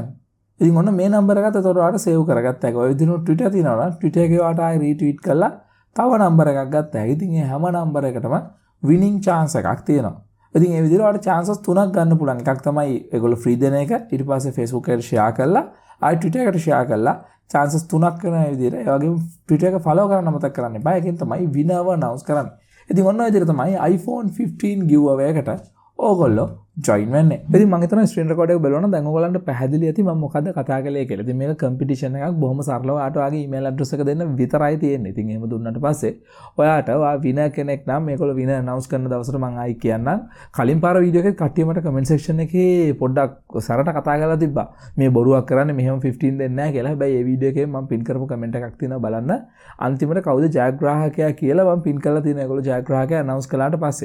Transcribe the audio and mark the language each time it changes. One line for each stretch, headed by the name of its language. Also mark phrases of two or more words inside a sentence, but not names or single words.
Sinhala: ඉතින් ඔන්න මේ number එකත් එතකොට ඔයාලට save කරගත්තා. ඔය විදිහට Twitter තියෙනවා නම් Twitter එකේ ඔයාලට ආයි retweet කරලා තව number එකක් ගත්තා. ඉතින් මේ හැම number එකටම
English: winning chance
Sinhala: එකක් තියෙනවා. ඉතින් මේ විදිහට ඔයාලට chances තුනක් ගන්න පුළුවන්. එකක් තමයි ඒගොල්ලෝ free දෙන එක. ඊට පස්සේ Facebook එකට share කරලා ආයි Twitter එකට share කරලා chances තුනක් වෙන මේ විදිහට. ඒ වගේම Twitter එක follow කරන්න මතක කරන්න එපා. ඒකෙන් තමයි
English: winner announce
Sinhala: කරන්නේ. ඉතින් ඔන්න ඔය විදිහට තමයි iPhone 15 giveaway එකට ඕගොල්ලෝ join වෙන්නේ. ඉතින් මම හිතනවා
English: screen record
Sinhala: එක බලනවා දැන් ඔයගොල්ලන්ට පැහැදිලි ඇති මම මොකද්ද කතා කළේ කියලා. ඉතින් මේක competition එකක් බොහොම සරලව ඔයාට ඔයාගේ
English: email address
Sinhala: එක දෙන්න විතරයි තියෙන්නේ. ඉතින් එහෙම දුන්නාට පස්සේ ඔයාට ඔයා winner කෙනෙක් නම් මේගොල්ලෝ
English: winner announce
Sinhala: කරන දවසට මම ආයි කියන්නම්. කලින් පාර වීඩියෝ එකේ කට්ටිය මට
English: comment section
Sinhala: එකේ පොඩ්ඩක් සරට කතා කරලා තිබ්බා. මේ බොරුවක් කරන්නේ මෙහෙම 15 දෙන්නේ නැහැ කියලා. හැබැයි මේ වීඩියෝ එකේ මම pin කරපු comment එකක් තියෙනවා බලන්න. අන්තිමට කවුද ජයග්‍රාහකයා කියලා මම pin කරලා තියෙනවා. ඒගොල්ලෝ ජයග්‍රාහකයා announce කළාට පස්සේ.